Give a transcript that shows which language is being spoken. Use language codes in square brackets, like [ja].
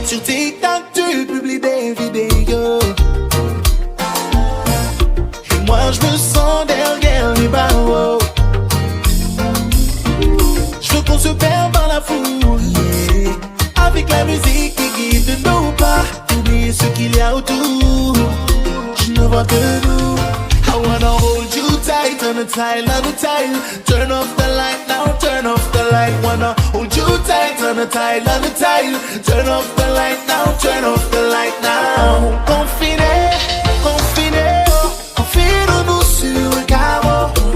[fr] Sur TikTok tu publies des vidéos et moi je me sens derrière les barreaux. Je veux qu'on se perd dans la foule, yeah. Avec la musique qui guide nos pas. Oublier ce qu'il y a autour. Je ne vois que nous. [en] I wanna hold you tight on the tile, on the tile. Turn off the light now, turn off the light. Wanna hold you tight on the tile, on the tile. Turn off the light now, turn off the light now. [fr] Confiné, confine-nous sur un carreau.